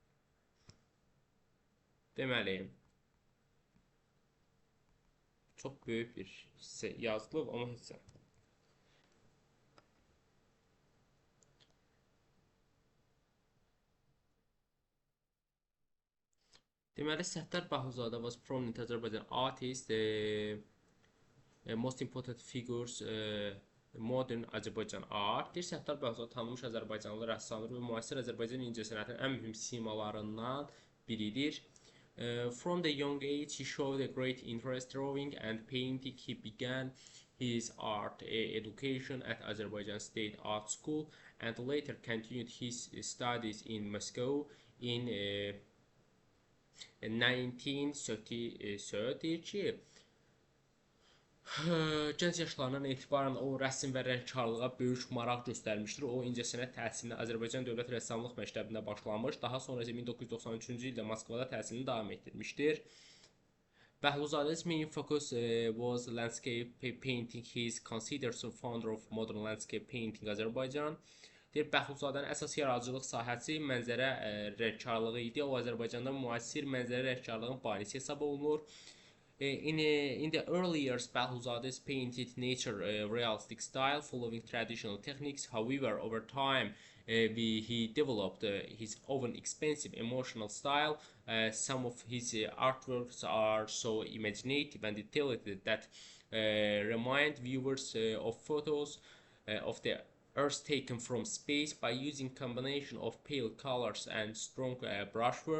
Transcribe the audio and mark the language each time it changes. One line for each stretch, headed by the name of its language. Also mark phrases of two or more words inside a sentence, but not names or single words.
Azerbaijani: Deməli, çox böyük bir hissə yazılıb, amma hissə.
English: Deməli, Səttar Bəhlulzadə was prominent Azərbaycan artist, most important figures modern Azərbaycan art.
Azerbaijani: Deyir, Səttar Bəhlulzadə tanınmış Azərbaycanlı rəssamdır və müasir Azərbaycan incəsənətinin ən mühüm simalarından biridir.
English: From the young age, he showed a great interest drawing and painting. He began his art education at Azerbaijan State Art School and later continued his studies in Moscow in 1932.
Azerbaijani: Gənc yaşlarından etibarən o rəsm və rəngkarlığa böyük maraq göstərmişdir. O incəsənət təhsilini Azərbaycan Dövlət Rəssamlıq Məktəbində başlamış, daha sonra isə 1993-cü ildə Moskvada təhsilini davam etdirmişdir.
English: Bəhluzadə's main focus was landscape painting. He is considered the founder of modern landscape painting Azərbaycan.
Azerbaijani: Deyir, Bəhluzadənin əsas yaradıcılıq sahəsi mənzərə rəngkarlığı idi. O Azərbaycanda müasir mənzərə rəngkarlığının banisi hesab olunur.
English: In the early years, Bəhluzadə's painted nature realistic style following traditional techniques. However, over time, he developed his own expensive emotional style. Some of his artworks are so imaginative and detailed that remind viewers of photos of the Earth taken from space by using combination of pale colors and strong brushwork.